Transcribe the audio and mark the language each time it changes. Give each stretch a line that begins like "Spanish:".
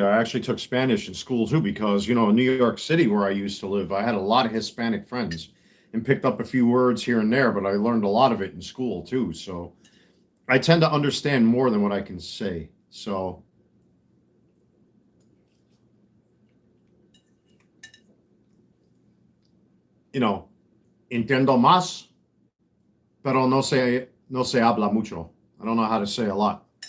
English: I actually took Spanish in school too, because, in New York City, where I used to live, I had a lot of Hispanic friends and picked up a few words here and there, but I learned a lot of it in school too. So I tend to understand more than what I can say.
Spanish: So, entiendo más, pero no se habla mucho.
English: I don't know how to say a lot.